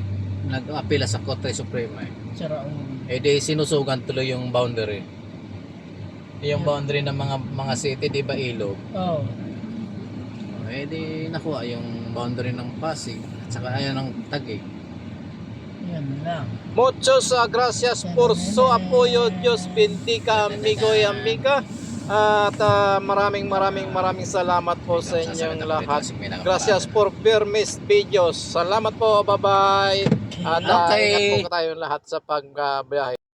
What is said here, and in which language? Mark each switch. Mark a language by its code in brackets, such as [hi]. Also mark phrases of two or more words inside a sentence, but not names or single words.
[tl] Nag-apila sa Korte Suprema eh. Sira Di sinusugan tuloy yung boundary. Yung boundary ng mga city, di ba ilog? Oo. Di nakuha yung boundary ng Pasig at saka ayan ng Taguig. Yan lang. [es] Muchos gracias por su apoyo. Dios bendiga amigo y amiga. [tl] At maraming salamat po sa inyong lahat. [es] Gracias por ver mis videos. [tl] Salamat po, bye-bye. At Okay. ingat po tayo lahat sa pagbiyahe.